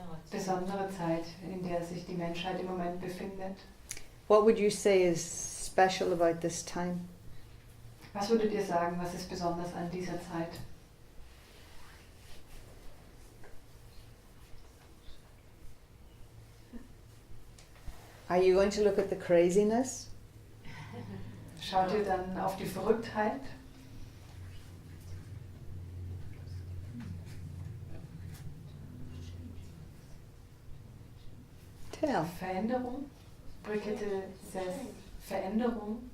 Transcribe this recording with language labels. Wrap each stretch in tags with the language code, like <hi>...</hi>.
<de>Besondere Zeit, in der sich die Menschheit im Moment befindet.</de> <en>What would you say is special about this time?</en> <de>Was würdet ihr sagen, was ist besonders an dieser Zeit?</de> <en>Are you going to look at the craziness?</en> <de>Schaut ihr dann auf die Verrücktheit?</de> <en>Tell.</en> <de>Veränderung? Brigitte says Veränderung.</de>